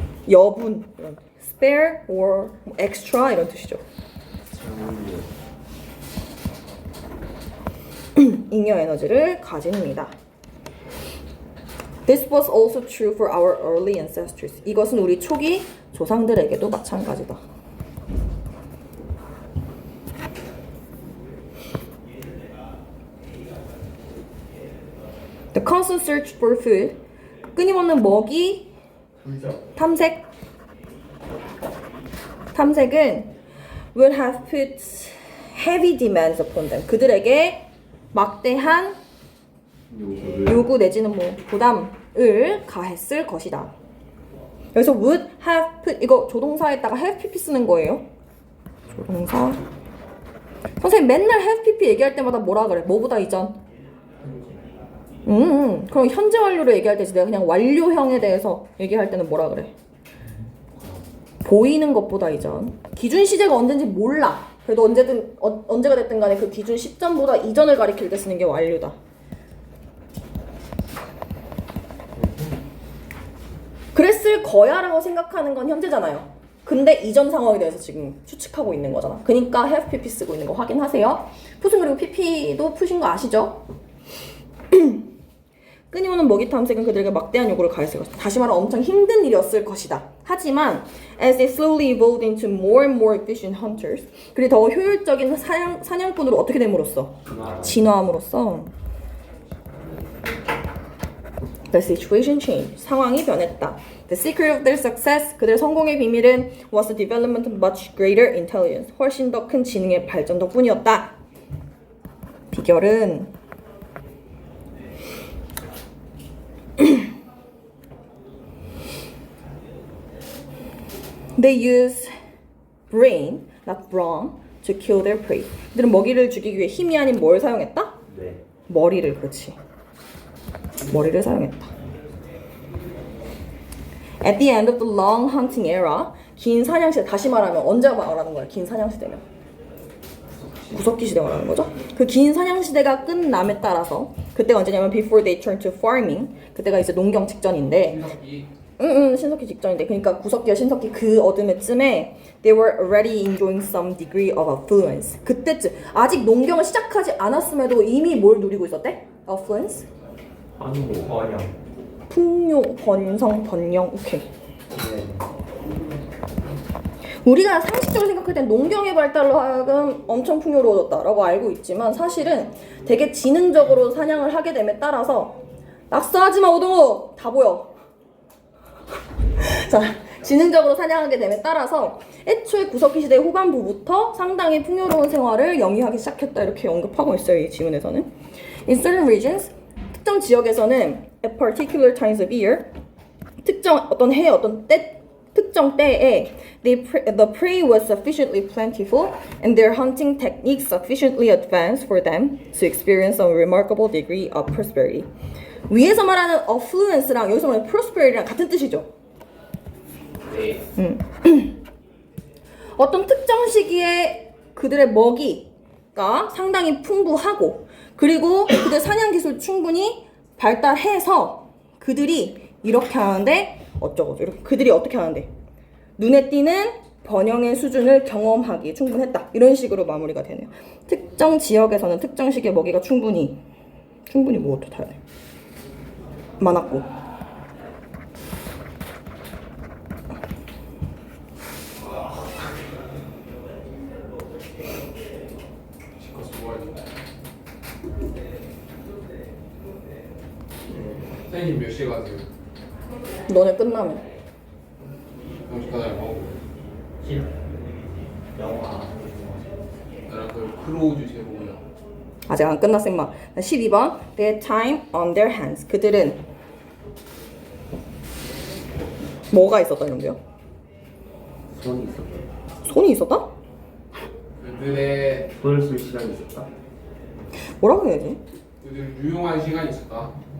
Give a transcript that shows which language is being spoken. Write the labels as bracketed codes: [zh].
[ko] 여분, 이런 [en] spare or extra [ko] 이런 뜻이죠. 잉여 에너지를 가집니다. [en] This was also true for our early ancestors. [ko] 이것은 우리 초기 조상들에게도 마찬가지다. [en] The constant search for food. [ko] 끊임없는 먹이 탐색은 [en] would have put heavy demands upon them. [ko] 그들에게 막대한 요구 내지는 뭐 부담을 가했을 것이다. 여기서 [en] would have put [ko] 이거 조동사에다가 have pp 쓰는 거예요. 조동사. 선생님 맨날 have pp 얘기할 때마다 뭐라 그래? 뭐보다 이전? 그럼 현재 완료로 얘기할 때지 내가 그냥 완료형에 대해서 얘기할 때는 뭐라 그래? 보이는 것보다 이전. 기준 시제가 언제인지 몰라. 그래도 언제가 됐든 간에 그 기준 시점보다 이전을 가리킬 때 쓰는 게 완료다. 그랬을 거야 라고 생각하는 건 현재잖아요. 근데 이전 상황에 대해서 지금 추측하고 있는 거잖아. 그러니까 have pp 쓰고 있는 거 확인하세요. 푸승 그리고 pp도 푸신 거 아시죠? 끊임없는 먹이 탐색은 그들에게 막대한 요구를 가했을 것이다. 다시 말하면 엄청 힘든 일이었을 것이다. 하지만 [en] as they slowly evolved into more and more efficient hunters, [ko] 그리 더 효율적인 사냥꾼으로 어떻게 됨으로써? 진화함으로써 [en] the situation changed. [ko] 상황이 변했다. [en] The secret of their success, [ko] 그들의 성공의 비밀은 [en] was the development of much greater intelligence. [ko] 훨씬 더 큰 지능의 발전 덕분이었다. 비결은 [en] They use brain, not brawn, to kill their prey. [ko] 그들은 먹이를 죽이기 위해 힘이 아닌 뭘 사용했다? 네. 머리를, 그렇지. 머리를 사용했다. [en] At the end of the long hunting era, [ko] 긴 사냥시대, 다시 말하면 언제 말하는 거야? 긴 사냥시대면 구석기 시대 말하는 거죠? 그 긴 사냥시대가 끝남에 따라서 그때가 언제냐면 [en] before they turned to farming, [ko] 그때가 이제 농경 직전인데 신석기 직전인데 그러니까 구석기와 신석기 그 어둠에쯤에 [en] they were already enjoying some degree of affluence. [ko] 그때쯤 아직 농경을 시작하지 않았음에도 이미 뭘 누리고 있었대? [en] affluence? [ko] 번영. 풍요, 번성, 번영, 오케이. 네. 우리가 상식적으로 생각할 땐 농경의 발달로 하여금 엄청 풍요로워졌다라고 알고 있지만 사실은 되게 지능적으로 사냥을 하게 됨에 따라서 낙서하지마 오동호! 다 보여. 자, 지능적으로 사냥하게 됨에 따라서 애초에 구석기 시대 후반부부터 상당히 풍요로운 생활을 영위하기 시작했다 이렇게 언급하고 있어요. 이 지문에서는. [en] In certain regions, [ko] 특정 지역에서는 [en] at particular times of year, [ko] 특정 어떤 해 어떤 특정 때에 [en] the prey was sufficiently plentiful and their hunting techniques sufficiently advanced for them to experience a remarkable degree of prosperity. [ko] 위에서 말하는 affluence랑 여기서 말하는 prosperity랑 같은 뜻이죠. 네. 어떤 특정 시기에 그들의 먹이가 상당히 풍부하고 그리고 그들 사냥 기술 충분히 발달해서 그들이 이렇게 하는데 어쩌고 이렇게 그들이 어떻게 하는데 눈에 띄는 번영의 수준을 경험하기에 충분했다. 이런 식으로 마무리가 되네요. 특정 지역에서는 특정 시기에 먹이가 충분히 뭐 어떻게 해야 돼? 많았고. 지커스 뭐하지? 선생님 몇 시에 가세요? 너네 끝나면. 영주가다 뭐? 실 영화 나랑 그 크로우즈 제목이야. 아직 안 끝났어 임마. [en] 12번 They had time on their hands. [ko] 그들은 뭐가 있었다 이런데요? 손이 있었다. 손이 있었다? 그들의 손을 쓸 시간이 있었다. 뭐라고 해야지? 그들 유용한 시간이 있었다.